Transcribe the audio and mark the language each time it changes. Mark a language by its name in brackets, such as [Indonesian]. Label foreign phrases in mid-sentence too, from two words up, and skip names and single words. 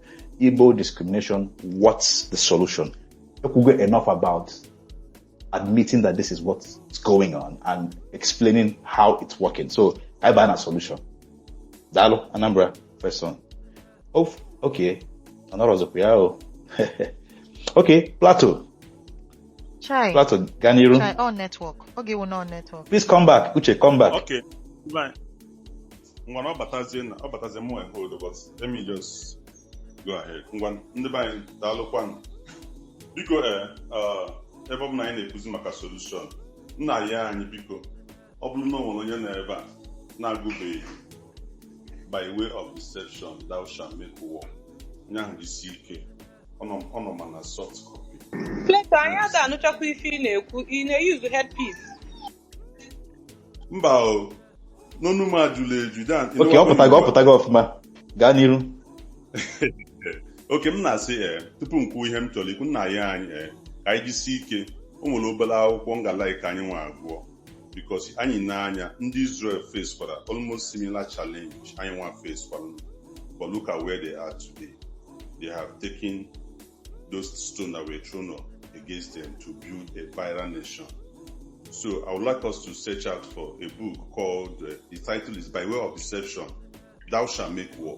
[English] Igbo discrimination. What's the solution? You could get enough about admitting that this is what's going on and explaining how it's working. So I ban a solution. Dalo, Anambra, first one. Oh, okay. Another okay, Plateau. Chai. Plateau, Ganiru. Chai, on network. Okay, we're not on network. Please come back. Uche, come back. Okay, fine. But let me just go ahead. [Igbo] Biko ebe ọ bụ na anyị na-ekuzi maka solution, nna ya anyị biko ọ bụrụ na o nwere onye na ebe a na-agụbeghị [English] by way of deception thou shalt make war, [Igbo] onye ahụ isi ike ọ nọ mana [English] soft copy. [Igbo] Pleta anyị ada anụchakwa ife ị na-ekwu, ị na-use headpiece. Mba o, n'onu m ajụla eju dan. Okay, ọ pụtago ọfụma. Gaa n'iru. Okay, m na-asị tupu m kwuo ihe m chọrọ ikwu, nna ya anyị ka anyị jisi ike. O nwere obere akwụkwọ ngala ka anyị nwa agụọ, because anyị na-anya ndị Israel face kwara [English] almost similar challenge [Igbo] anyị nwa face kwara, [English] but look at where they are today. They have taken those stones that were thrown up against them to build a viral nation. So I would like us to search out for a book called, the title is By Way of Deception, Thou Shalt Make War.